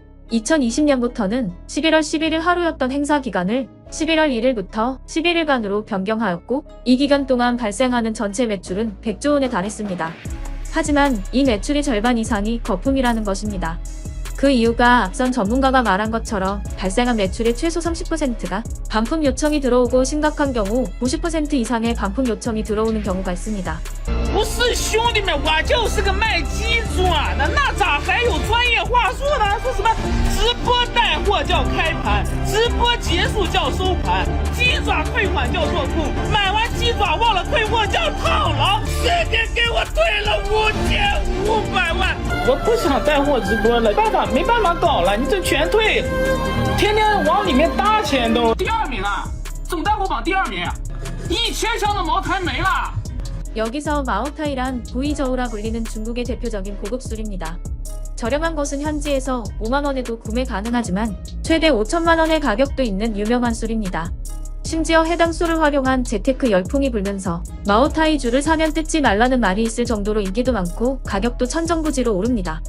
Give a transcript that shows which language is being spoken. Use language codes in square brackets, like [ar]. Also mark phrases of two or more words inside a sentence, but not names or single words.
[ko] 2020년부터는 11월 11일 하루였던 행사 기간을 11월 1일부터 11일간으로 변경하였고 이 기간 동안 발생하는 전체 매출은 100조 원에 달했습니다. 하지만 이 매출의 절반 이상이 거품이라는 것입니다. 그 이유가 앞선 전문가가 말한 것처럼 발생한 매출의 최소 30%가 반품 요청이 들어오고 심각한 경우 90% 이상의 반품 요청이 들어오는 경우가 있습니다. [zh] 不是兄弟们，我就是个卖鸡爪的，那咋还有专业话术呢？说什么直播带货叫开盘，直播结束叫收盘，鸡爪退款叫做空，买完鸡爪忘了退货叫套牢，直接给我退了5500万。我不想带货直播了，没办法搞了，你这全退，天天往里面搭钱都。第2名啊，总带货榜第2名，1000箱的茅台没了。 [ko] 여기서 마오타이란 부이저우라 불리는 중국의 대표적인 고급 술입니다. 저렴한 것은 현지에서 5만원에도 구매 가능하지만 최대 5천만원의 가격도 있는 유명한 술입니다. 심지어 해당 술을 활용한 재테크 열풍이 불면서 마오타이주를 사면 뜯지 말라는 말이 있을 정도로 인기도 많고 가격도 천정부지로 오릅니다.